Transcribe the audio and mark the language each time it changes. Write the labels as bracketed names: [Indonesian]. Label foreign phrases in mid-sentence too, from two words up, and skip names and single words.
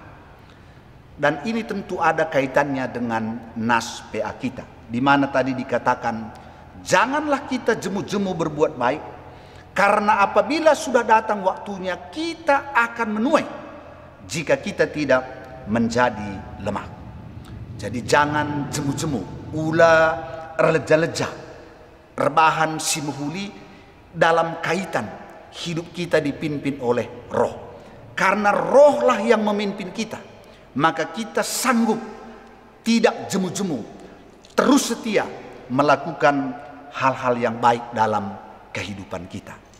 [Indonesian] Dan ini tentu ada kaitannya dengan nas PA kita, di mana tadi dikatakan janganlah kita jemu-jemu berbuat baik, karena apabila sudah datang waktunya kita akan menuai jika kita tidak menjadi lemah. Jadi jangan jemu-jemu, [Batak Karo] ula releja-leja, rebahan simuhuli [Indonesian] dalam kaitan hidup kita dipimpin oleh roh. Karena rohlah yang memimpin kita, maka kita sanggup tidak jemu-jemu, terus setia melakukan hal-hal yang baik dalam kehidupan kita.